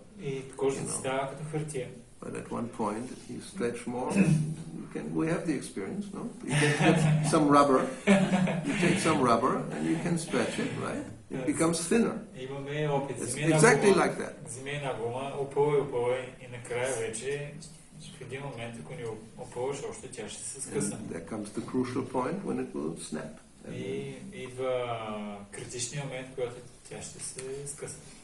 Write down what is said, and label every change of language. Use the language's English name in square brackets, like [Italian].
[Bulgarian] И кожата става като хартия. [English] But at one point, if you stretch more, we have the experience, no? You can get some rubber, you take some rubber and you can stretch it, right? It becomes thinner. [Bulgarian] Имаме опит. [English] It's exactly like that. [Bulgarian] Вземи една гума, опълвай и накрая вече в един момент, ако не опълваш още, тя ще се скъса. [English] There comes the crucial point when it will snap. [Bulgarian] И идва критичният момент, когато тя ще се скъса.